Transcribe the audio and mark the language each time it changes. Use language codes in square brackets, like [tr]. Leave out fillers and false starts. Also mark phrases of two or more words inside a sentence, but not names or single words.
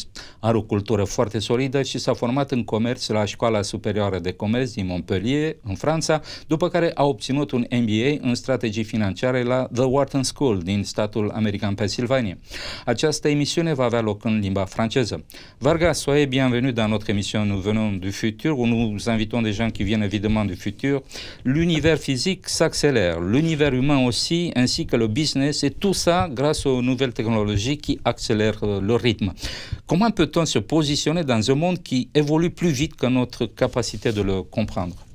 [ro] Are o cultură foarte solidă și s-a format în comerț la Școala Superioară de Comerț din Montpellier, în Franța, după care a obținut un MBA în strategii financiare la The Wharton School din statul american Pennsylvania. Această emisiune va avea loc în limba franceză. [fr] Varga, soyez bienvenue dans notre émission Nous venons du futur, où nous invitons des gens qui viennent évidemment du futur. L'univers physique s'accélère, l'univers humain aussi, ainsi que le business, et tout ça grâce aux nouvelles technologies qui accélèrent le rythme. Comment peut-on se positionner dans un monde qui évolue plus vite que notre capacité de le comprendre?